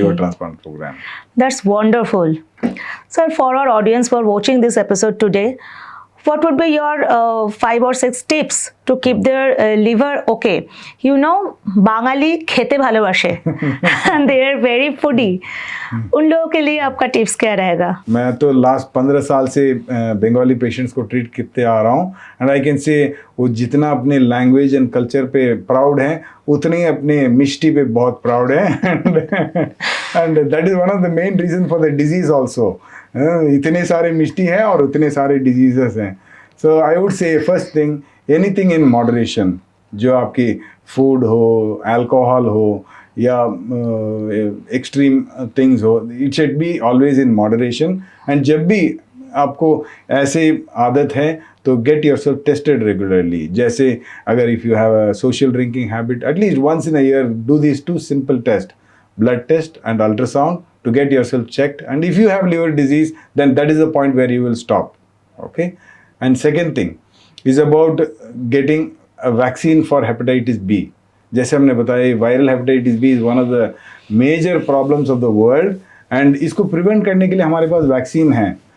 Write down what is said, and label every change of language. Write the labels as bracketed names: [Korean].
[English] liver transplant program. That's wonderful. Sir, for our audience who are watching this episode today, what would be your 5 or 6 tips to keep their liver okay? You know, Bangali [Bangla] खेते भालोबाशे [English] and they are very foodie. [Hindi] उन लोगों के लिए आपका tips क्या रहेगा? मैं तो लास्ट 15 साल से बंगाली पेशेंट्स को ट्रीट करते आ रहा हूँ [English] and I can say वो जितना अपने लैंग्वेज एंड [Hindi] कल्चर पे प्राउड हैं उतने ही अपने मिष्टी पे बहुत प्राउड हैं [English] And that is one of the main reason for the disease also. [Hindi] इतने सारे मिष्टी हैं और उतने सारे डिजीजेस हैं. [English] So I would say first thing, anything in moderation. [Hindi] जो आपकी फूड हो, अल्कोहल हो या एक्सट्रीम थिंग्स हो, [English] It should be always in moderation. [Hindi] And जब भी आपको ऐसे आदत है तो [English] Get yourself tested regularly. जैसे अगर if you have a social drinking habit, at least once in a year do this 2 simple test, blood test and ultrasound, to get yourself checked. And if you have liver disease, then that is the point where you will stop. Okay. And second thing is about getting a vaccine for hepatitis B. [Hindi] जैसे हमने बताया, [English] viral hepatitis B is one of the major problems of the world, [Hindi] and इसको prevent करने के लिए हमारे पास vaccine है.